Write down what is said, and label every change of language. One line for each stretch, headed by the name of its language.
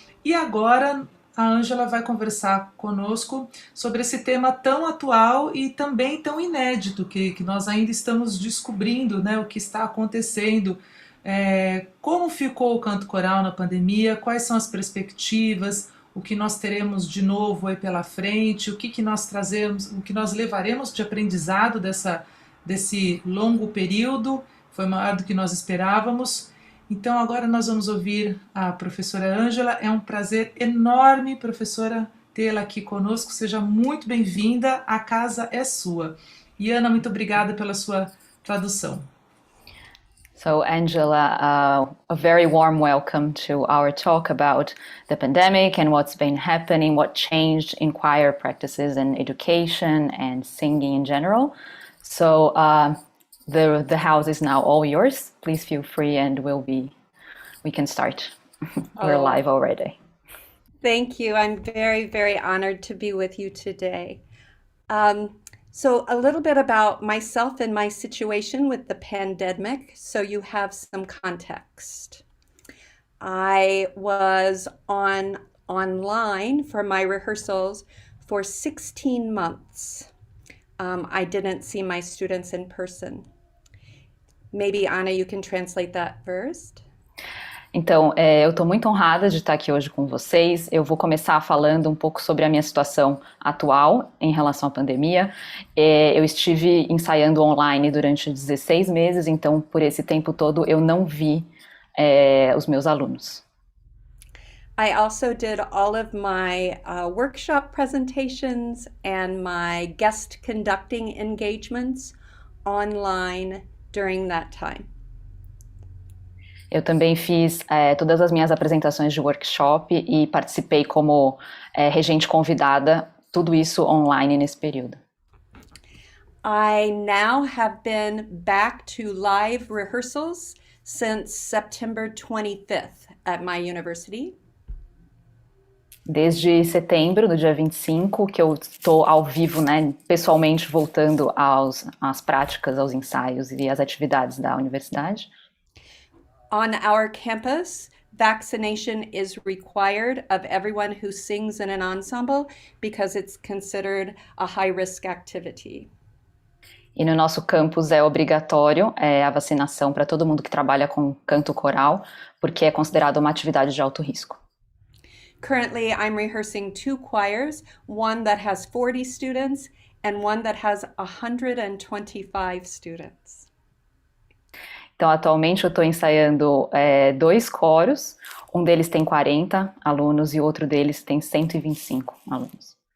Portuguese: E agora a Angela vai conversar conosco sobre esse tema tão atual e também tão inédito, que nós ainda estamos descobrindo, né, o que está acontecendo, como ficou o canto coral na pandemia, quais são as perspectivas, o que nós teremos de novo aí pela frente, o que nós trazemos, o que nós levaremos de aprendizado desse longo período, foi maior do que nós esperávamos. Então agora nós vamos ouvir a professora Angela, é um prazer enorme, professora, tê-la aqui conosco, seja muito bem-vinda, a casa é sua. E Ana, muito obrigada pela sua tradução.
English: So Angela, a very warm welcome to our talk about the pandemic and what's been happening, what changed in choir practices and education and singing in general. So the house is now all yours. Please feel free and we can start. We're live already. Thank you. I'm very, very honored to be with you today. So a little bit about myself and my situation with the pandemic, so you have some context. I was online for my rehearsals for 16 months. I didn't see my students in person. Maybe, Anna, you can translate that first.
Portuguese: Então, eu estou muito honrada de estar aqui hoje com vocês. Eu vou começar falando um pouco sobre a minha situação atual em relação à pandemia. Eu estive ensaiando online durante 16 meses, então por esse tempo todo eu não vi os meus alunos.
English: I also did all of my workshop presentations and my guest conducting engagements online during that time.
Portuguese: Eu também fiz todas as minhas apresentações de workshop e participei como regente convidada, tudo isso online nesse período.
English: I now have been back to live rehearsals since September 25th at my university.
Portuguese: Desde setembro, do dia 25, que eu estou ao vivo, né, pessoalmente voltando às práticas, aos ensaios e às atividades da universidade.
English: On our campus, vaccination is required of everyone who sings in an ensemble because it's considered a high-risk activity.
Portuguese: E no nosso campus é obrigatório a vacinação para todo mundo que trabalha com canto coral, porque é considerado uma atividade de alto risco.
English: Currently, I'm rehearsing 2 choirs, one that has 40 students and one that has 125 students.
Portuguese: Então, atualmente eu estou ensaiando 2 coros, um deles tem 40 alunos e outro deles tem 125 alunos.